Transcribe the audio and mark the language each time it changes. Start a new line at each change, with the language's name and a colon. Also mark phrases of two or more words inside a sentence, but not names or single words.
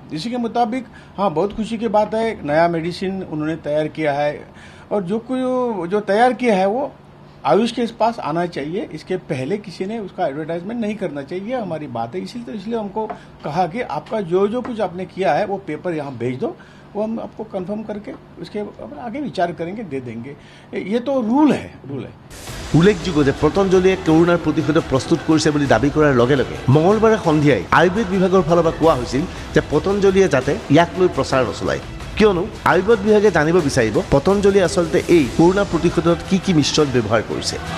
Hindi: इसी के मुताबिक हाँ, बहुत खुशी की बात है, नया मेडिसिन उन्होंने तैयार किया है, और जो तैयार किया है वो आयुष के पास आना चाहिए। इसके पहले किसी ने उसका एडवर्टाइजमेंट नहीं करना चाहिए, हमारी बात है। इसलिए हमको कहा कि आपका जो कुछ आपने किया है वो पेपर यहाँ भेज दो, वो हम आपको कंफर्म करके उसके आगे विचार करेंगे, दे देंगे। ये तो रूल है।
Assamese: উল্লেখযোগ্য যে পতঞ্জলীয়ে কৰোনাৰ প্ৰতিষেধক প্ৰস্তুত কৰিছে বুলি দাবী কৰাৰ লগে লগে মঙলবাৰে সন্ধিয়াই আয়ুৰ্বেদ বিভাগৰ ফালৰ পৰা কোৱা হৈছিল যে পতঞ্জলীয়ে যাতে ইয়াক লৈ প্ৰচাৰ নচলায়, কিয়নো আয়ুৰ্বেদ বিভাগে জানিব বিচাৰিব পতঞ্জলীয়ে আচলতে এই কৰোনা প্ৰতিষেধকত কি মিশ্ৰণ ব্যৱহাৰ কৰিছে।